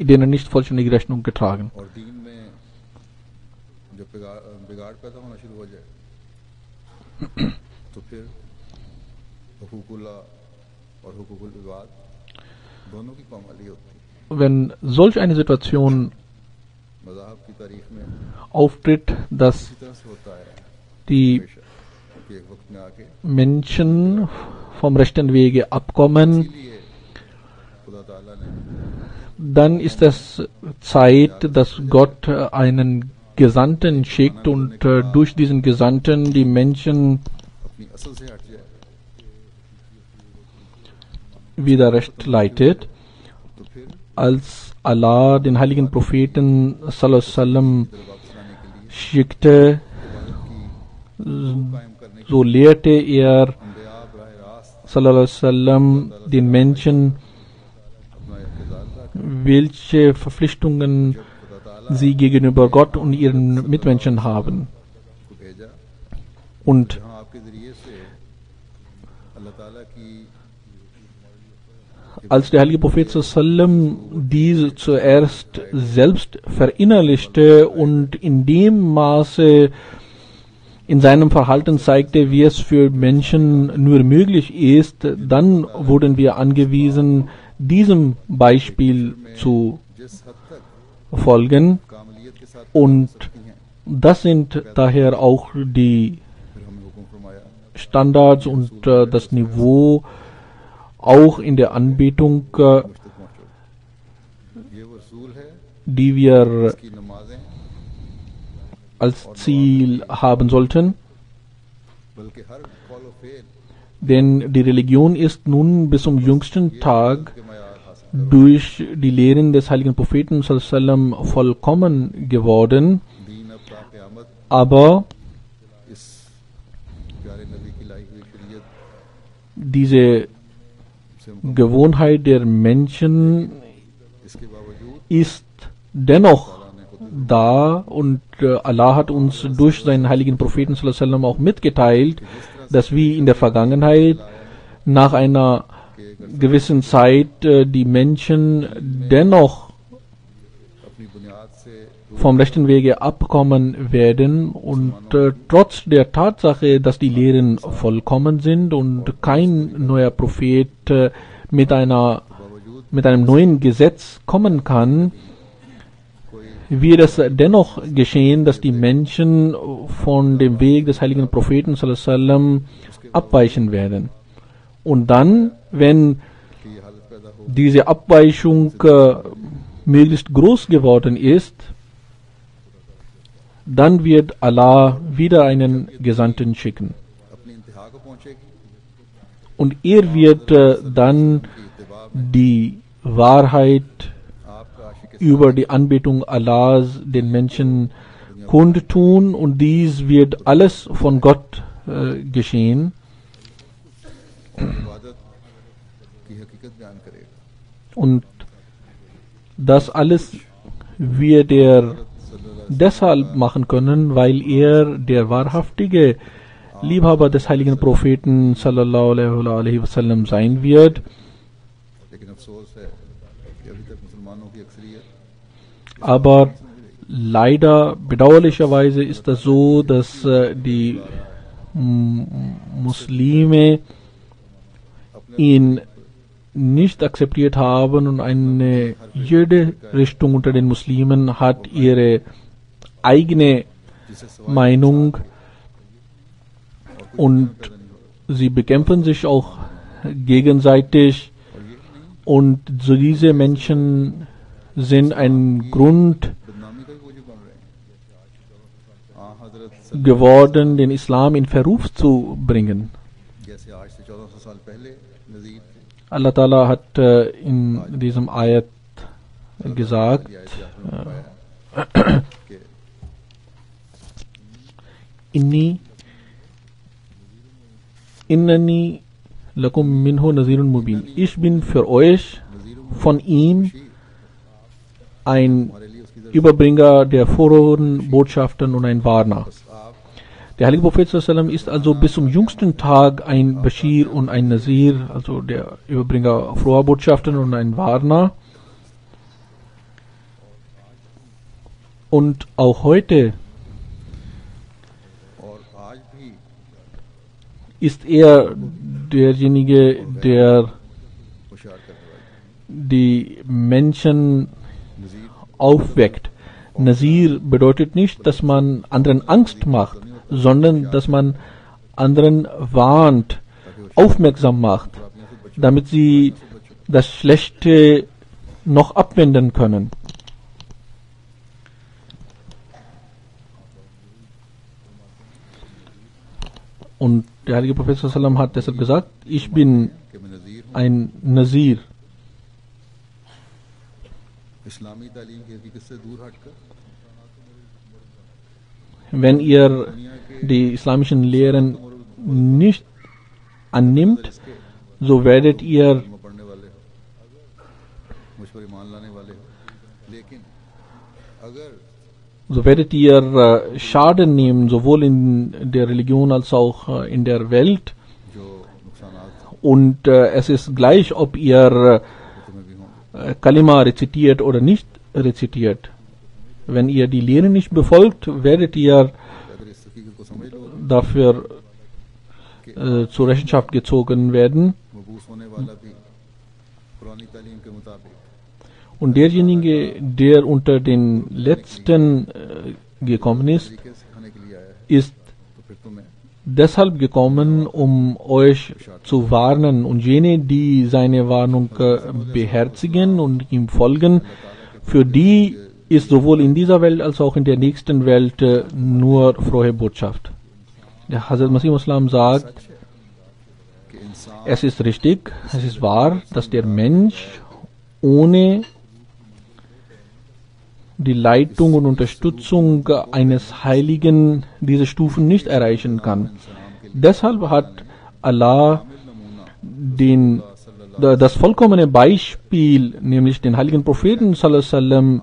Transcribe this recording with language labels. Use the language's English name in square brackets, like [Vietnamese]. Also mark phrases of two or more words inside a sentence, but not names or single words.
[German] denen nicht vollständig Rechnung getragen. [Urdu] اور دین میں جب بگاڑ پیدا ہونا شروع ہو جائے تو پھر حقوق اللہ اور حقوق العباد دونوں کی پامالی ہوتی ہے. [German] Wenn solch eine Situation [Urdu] مذاہب کی تاریخ میں [German] auftritt, dass [Urdu] اسی طرح سے ہوتا ہے die ہمیشہ کہ ایک وقت میں آ کے [German] Menschen vom rechten Wege abkommen, [Urdu] اسی لیے خدا تعالیٰ نے [German] dann ist es Zeit, dass Gott einen Gesandten schickt und durch diesen Gesandten die Menschen [Urdu] اپنی اصل سے ہٹ جائے [German] wieder recht leitet. [Urdu] تو پھر [German] Als Allah den heiligen Propheten [Arabic] صلى الله عليه وسلم [Urdu] واپس لانے کے لیے schickte, قائم کرنے کے [German] so lehrte er [Urdu] انبیاء براہ راست [Arabic] صلى الله عليه وسلم [German] den Menschen, [Urdu] اپنا اختیار رکھا. [German] welche Verpflichtungen [Urdu] خدا تعالیٰ [German] sie gegenüber Gott und ihren Mitmenschen haben. [Urdu] کو بھیجا Und جہاں آپ کے ذریعے سے اللہ تعالیٰ کی [German] als der heilige Prophet sallam diese zuerst selbst verinnerlichte und in dem Maße in seinem Verhalten zeigte, wie es für Menschen nur möglich ist, dann wurden wir angewiesen, diesem Beispiel zu [Urdu] جس حد تک folgen. کاملیت کے ساتھ Und سکتی ہیں [German] das sind daher auch die [Urdu] پھر ہمیں حکم فرمایا [German] Standards und das Niveau auch in der Anbetung, [Urdu] مجھ تک پہنچو۔ یہ وہ رسول ہے [German] die wir [Urdu] اس کی نمازیں [German] als Ziel haben sollten. [Urdu] بلکہ ہر قول و فعل [German] Denn die Religion ist nun bis zum jüngsten Tag [Urdu] کے معیار حاصل [German] durch die Lehren des heiligen Propheten [Arabic] صلى الله عليه وسلم [German] vollkommen geworden. [Urdu] دین اب تا قیامت Aber اس پیارے نبی کی لائی ہوئی شریعت diese سے مکمل [German] Gewohnheit der Menschen [Urdu] اس کے باوجود [German] ist dennoch da und Allah hat uns durch seinen heiligen Propheten [Arabic] صلى الله عليه وسلم [German] auch mitgeteilt, dass wie in der Vergangenheit nach einer gewissen Zeit die Menschen dennoch [Urdu] اپنی بنیاد سے [German] vom rechten Wege abkommen werden und trotz der Tatsache, dass die Lehren vollkommen sind und kein neuer Prophet mit einem neuen Gesetz kommen kann, wird es dennoch geschehen, dass die Menschen von dem Weg des heiligen Propheten [Arabic] صلى الله عليه وسلم [German] abweichen werden. Und dann, wenn [Urdu] کہ یہ حالت پیدا ہو [German] diese Abweichung möglichst groß geworden ist, dann wird Allah wieder einen Gesandten schicken. [Urdu] اپنی انتہا کو پہنچے گی [German] Und er wird dann die Wahrheit [Urdu] آپ کا عاشق [German] über die Anbetung Allahs den Menschen kundtun, und dies wird alles von Gott geschehen. [Urdu] عبادت کی حقیقت بیان کرے گا [German] Und das alles wird er deshalb machen können, weil er der wahrhaftige Liebhaber des heiligen Propheten [Arabic] صلى الله عليه وسلم [German] sein wird. [Urdu] لیکن افسوس ہے کہ ابھی تک مسلمانوں کی اکثریت [German] Aber leider, bedauerlicherweise ist das so, dass die Muslime ihn nicht akzeptiert haben, und eine jede Richtung unter den Muslimen hat ihre eigene Meinung, und sie bekämpfen sich auch gegenseitig, und so diese Menschen sind ein Grund [Urdu] بدنامی کا بھی وجہ بن رہے ہیں حضرت [German] geworden, den Islam in Verruf zu bringen. [Urdu] جیسے آج سے 1400 سال پہلے نذیر تھے [German] Allah Ta'ala hat in diesem Ayat gesagt, कि [Arabic] إنني لكم منه نذير مبين. [German] Ich bin für euch von ihm ein Überbringer der frohen Botschaften und ein Warner. Der heilige Prophet [Arabic] صلى الله عليه وسلم [German] ist also bis zum jüngsten Tag ein Bashir und ein Nazir, also der Überbringer froher Botschaften und ein Warner. Und auch heute [Urdu] اور آج بھی [German] ist er derjenige, der [Urdu] ہوشیار کرنے والے [German] die Menschen नजीर aufweckt. Nazir bedeutet nicht, dass man anderen Angst macht, sondern dass man anderen warnt, aufmerksam macht, damit sie das Schlechte noch abwenden können. Und der heilige Prophet [Arabic] صلى الله عليه وسلم [German] hat deshalb gesagt, ich bin [Urdu] کہ میں نذیر ہوں [German] ein Nazir. [Urdu] اسلامی تعلیم کی حقیقت سے دور ہٹ کر [German] Wenn ihr die islamischen Lehren nicht annimmt, so werdet ihr [Urdu] کلمہ پڑھنے والے ہو مجھ پر ایمان لانے والے ہو لیکن اگر [German] Schaden nehmen, sowohl in der Religion als auch in der Welt. [Urdu] جو نقصانات [German] Und es ist gleich, ob ihr [Urdu] تمہیں بھی ہوں [German] Kalima rezitiert oder nicht rezitiert. Wenn ihr die Lehre nicht befolgt, werdet ihr [Urdu] اگر اس حقیقت کو سمجھ لو [German] dafür zur Rechenschaft gezogen werden. [Urdu] مبعوث ہونے والا بھی پرانی تعلیم کے مطابق [German] Und derjenige, der unter den Letzten gekommen ist, [Urdu] طریقے سکھانے کے لیے آیا ہے ist تو پھر تمہیں [German] deshalb gekommen, um euch zu warnen. Und jene, die seine Warnung beherzigen und ihm folgen, für die ist sowohl in dieser Welt als auch in der nächsten Welt nur frohe Botschaft. Der Hazrat Masih Muslim sagt, [Urdu] کہ انسان [German] es ist richtig, es ist wahr, dass der Mensch ohne die Leitung und Unterstützung eines Heiligen diese Stufen nicht erreichen kann. Deshalb hat Allah das vollkommene Beispiel, nämlich den heiligen Propheten [Arabic] صلى الله عليه وسلم,